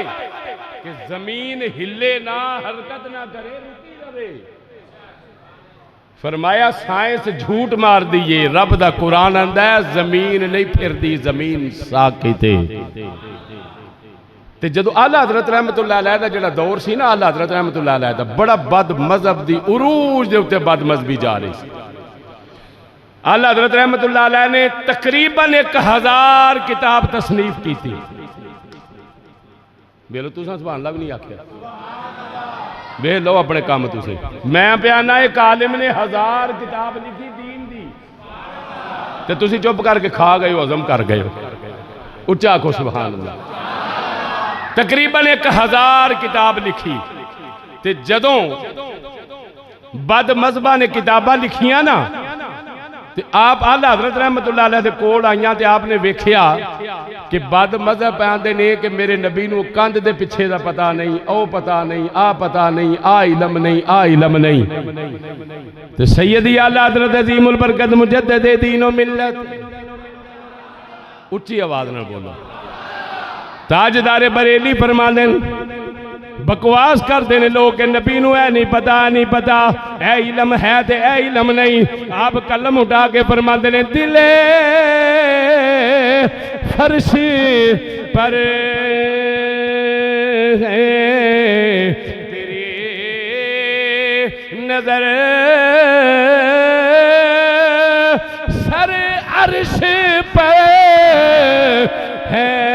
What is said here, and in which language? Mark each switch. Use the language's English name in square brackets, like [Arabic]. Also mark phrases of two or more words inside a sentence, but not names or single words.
[Punjabi] کہ زمین ہلے نا، حرکت نا کرے، رکی رہے. فرمایا سائنس جھوٹ مار دی ہے، رب دا قرآن آندا ہے زمین نہیں پھردی، زمین ساکت ہے. تے جدوں اعلیٰ حضرت [Arabic] رحمة الله عليه [Punjabi] دا جہڑا دور سی نا، اعلیٰ حضرت [Arabic] رحمة الله عليه [Punjabi] دا بڑا بد مذہب دی عروج دے اتے بد مذہبی جا رہی سی. [Urdu] اعلیٰ حضرت [Arabic] رحمة الله عليه [Urdu] نے تقریباً 1000 کتاب تصنیف کی تھی. [Punjabi] ویلو تساں [Arabic] سبحان الله [Punjabi] بھی نہیں آکھیا، ویکھ لو اپنے کام تسیں. میں پیانا اک عالم نے 1000 کتاب لکھی دین دی، تے تسیں چپ کر کے کھا گئے ہو، ہضم کر گئے ہو. اچا آکھو [Arabic] سبحان الله. [Punjabi] تقریباً 1000 کتاب لکھی، تے جدوں بد مذہباں نے کتاباں لکھیاں نا، تے آپ اعلیٰ حضرت [Arabic] رحمة الله عليه [Punjabi] دے کول آئیاں، تے آپ نے ویکھیا کہ بد مذہب آندے نے کہ میرے نبی نوں کندھ دے پچھے دا پتا نہیں، او پتا نہیں، آ پتا نہیں، آ علم نہیں، آ علم نہیں. تے سیدی اعلیٰ حضرت عظیم البرکت مجدد دین و ملت، اچی آواز نال بولو. تاجدارِ بریلی فرماندے [Urdu] بکواس کرتے ہیں لوگ کہ [Punjabi] نبی نوں ہے نہیں پتا، نہیں پتا، اے علم ہے تے اے علم نہیں. [Urdu] آپ قلم اٹھا کے فرماتے نے دلِ فرش پر تیری نظر، سر عرش پر ہے